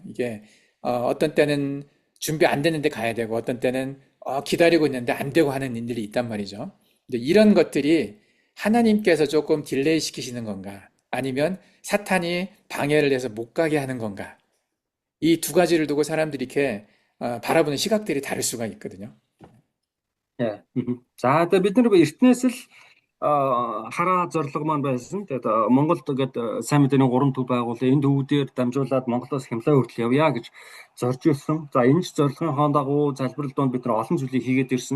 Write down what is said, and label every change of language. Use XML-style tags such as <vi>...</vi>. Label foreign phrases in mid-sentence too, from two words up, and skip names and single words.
<ko>이게 어떤 때는 준비 안 됐는데 가야 되고, 어떤 때는 기다리고 있는데 안 되고 하는 일들이 있단 말이죠. 근데 이런 것들이 하나님께서 조금 딜레이 시키시는 건가? 아니면 사탄이 방해를 해서 못 가게 하는 건가? 이 두 가지를 두고 사람들이 이렇게 바라보는 시각들이 다를 수가 있거든요. Яа.</ko> <mn>За одоо бид нар эртнээс л хараа зорилго маань байсан. Тэгээд Монголд ингээд сайн мэдээний 3 төв байгуулсан. Энэ төвүүдээр дамжуулаад Монголоос Хямлаа хүртэл явъя гэж зорж ирсэн. За энэ ч зорилгын дагуу залбирал донд бид нар олон зүйлийг хийгээд ирсэн.</mn>